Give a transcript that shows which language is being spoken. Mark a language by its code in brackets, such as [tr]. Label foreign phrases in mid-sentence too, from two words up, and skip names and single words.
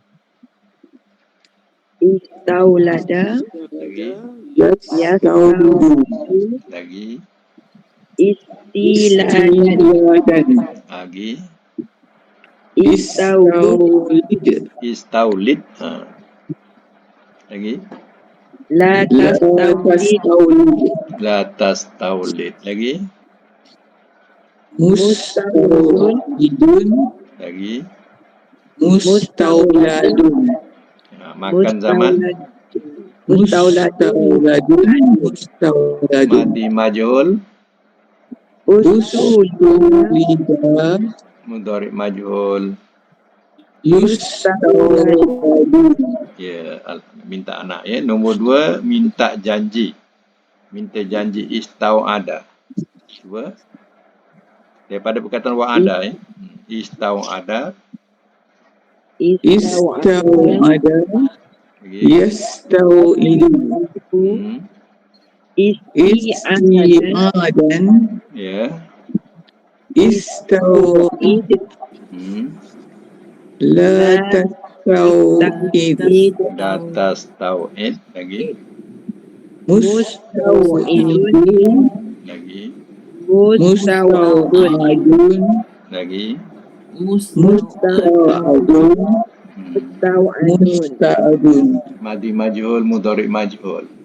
[ar] استولد. [ms] Lagi. [ar] يستولد. [ms] Lagi. [ar] استيلادا. [ms] Lagi. [ar] استولد. استولد. Lagi. لا تستولد. لا تستولد. Lagi. مستولد. [ms] Lagi. [ar] مستولد. مكان زمان. مستولد. ماضي مجهول. استولد. مضارع مجهول. يستولد. [ms] Ya, minta anak ya. Nombor 2, minta janji. Minta janji istau'ada. Cuba. Daripada perkataan wa'ada ya. Istau'ada. [ar] استوعد يستوعد. استيعادا. [ms] Ya. [ar] استوعد لا تستوعد. لا تستوعد. Lagi. مستوعد. [ms] Lagi. [ar] مستوعد. [ms] Lagi. [ar] مستوعد مستوعد. ماضي مجهول، مضارع مجهول.